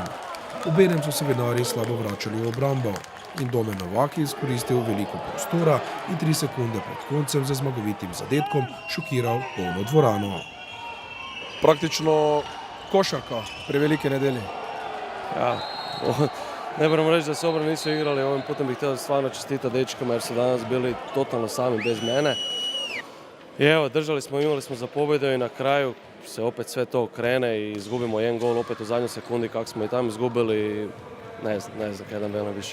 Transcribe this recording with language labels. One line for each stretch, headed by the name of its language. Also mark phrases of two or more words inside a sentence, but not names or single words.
Slovenian: Obenem so se vinarji slabo vračali v obrambo in Domen Novak je izkoristil veliko prostora in 3 sekunde pred koncem za zmagovitim zadetkom šokiral polno dvorano. Praktično košarka pri Veliki nedelji.
Croatian: Ja, ne moram reći da se obrane nisu igrali, ovim putem bih htio stvarno čestitati dečkama jer su danas bili totalno sami bez mene. I evo, držali smo, imali smo za pobjedu i na kraju se opet sve to krene i izgubimo 1 gol opet u zadnjoj sekundi kako smo i tamo izgubili, ne znam kaj da velim više.